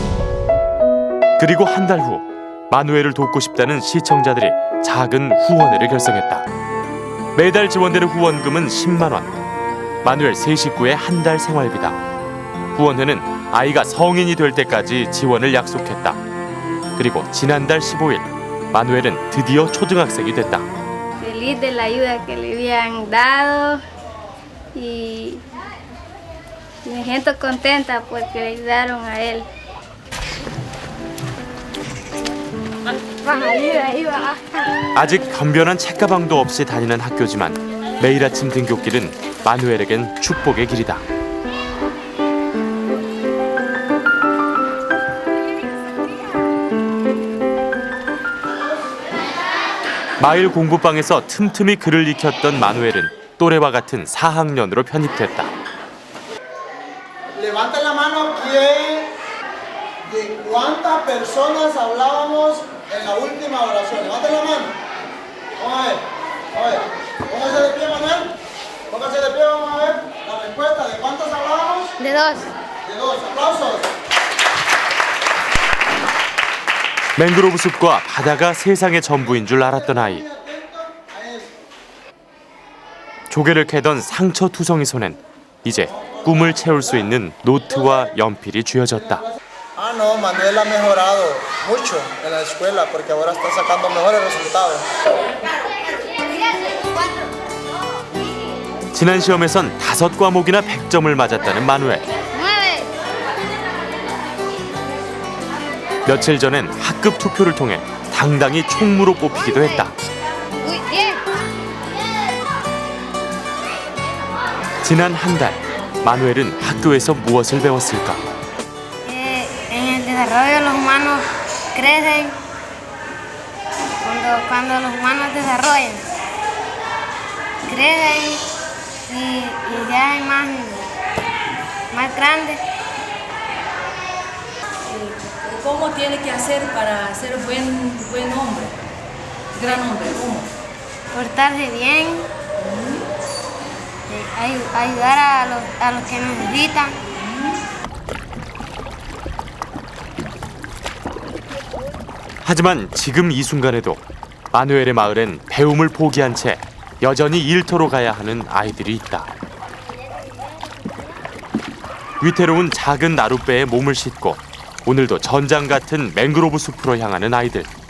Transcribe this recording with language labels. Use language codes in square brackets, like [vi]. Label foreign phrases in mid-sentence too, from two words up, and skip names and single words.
[ko] 그리고 한 달 후 마누엘을 돕고 싶다는 시청자들이 작은 후원회를 결성했다. 매달 지원되는 후원금은 10만 원. 마누엘 세 식구의 한 달 생활비다. 후원회는 아이가 성인이 될 때까지 지원을 약속했다. 그리고 지난달 15일 마누엘은 드디어 초등학생이 됐다. [es] Feliz de la ayuda que le habían dado y me siento contenta porque le ayudaron a él. [ko] 아직 변변한 책가방도 없이 다니는 학교지만 매일 아침 등굣길은 마누엘에겐 축복의 길이다. 마을 공부방에서 틈틈이 글을 익혔던 마누엘은 또래와 같은 4학년으로 편입됐다. [es] Levanta la mano quién, de cuántas personas hablábamos en la última oración. Levanta la mano. Vamos a ver. Póngase de pie, Manuel. Póngase de pie, vamos a ver la respuesta. ¿De cuántas hablábamos? De dos. De dos. Aplausos. [ko] 맹그로브 숲과 바다가 세상의 전부인 줄 알았던 아이. 조개를 캐던 상처투성이 손엔 이제 꿈을 채울 수 있는 노트와 연필이 쥐어졌다. [es] Ah, no, Manuel ha mejorado mucho en la escuela porque ahora está sacando mejores resultados. [ko] 지난 시험에선 5과목이나 100점을 맞았다는 마누엘. 며칠 전엔 학급 투표를 통해 당당히 총무로 뽑히기도 했다. 지난 한 달, 마누엘은 학교에서 무엇을 배웠을까? [es] En el desarrollo los humanos crecen cuando los humanos desarrollan, crecen y se hacen más grandes. ¿Cómo tiene que hacer para ser buen hombre? Gran hombre, ¿cómo? Portarse bien, ayudar a los que necesitan. [ko] 하지만 지금 이 순간에도 마누엘의 마을엔 배움을 포기한 채 여전히 일터로 가야 하는 아이들이 있다. 위태로운 작은 나룻배에 몸을 싣고 오늘도 전장 같은 맹그로브 숲으로 향하는 아이들.